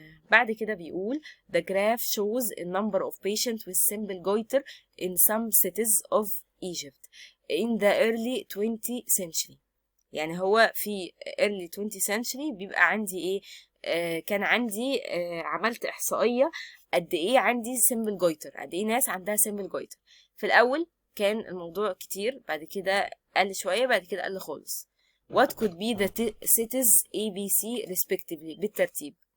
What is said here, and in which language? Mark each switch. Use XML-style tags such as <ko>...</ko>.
<ar>بعد كده بيقول</ar> <en>the graph shows a number of patients with simple goiter in some cities of Egypt in the early 20th century.</en> <ar>يعني هو في</ar> <en>early 20th century</en> <ar>بيبقى عندي ايه؟ كان عندي عملت احصائية قد ايه عندي</ar> <en>simple goiter،</en> <ar>قد ايه ناس عندها simple goiter. في الاول كان الموضوع كتير، بعد كده قل شوية، بعد كده قل خالص.</ar> <en>what could be the cities ABC respectively</en> <ar>بالترتيب.</ar>